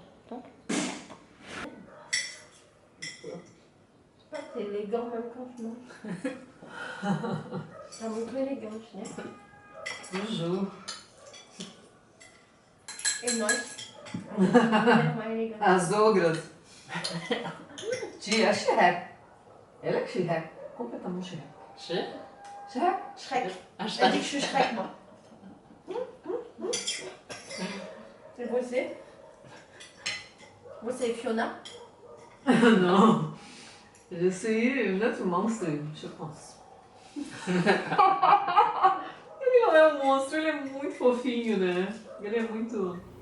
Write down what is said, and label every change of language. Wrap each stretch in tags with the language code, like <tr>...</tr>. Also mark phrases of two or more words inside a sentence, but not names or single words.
<fr>Donc, t'es élégant même quand tu manges. T'as beaucoup élégant, tu sais. Toujours. Et moi, vraiment élégant.</fr> <pt>As ogras. Tia, Shrek. Ela é Shrek. Completamente Shrek. Che? Shrek? Shrek. Ah,</pt> <fr>Elle a dit que je suis Shrek, moi. Et vous c'est? Vous c'est Fiona?</fr> <pt>Não.</pt> <fr>Je suis un autre monstre, je pense.</fr> <pt>Ele não é um monstro, ele é muito fofinho, né? Ele é muito...</pt>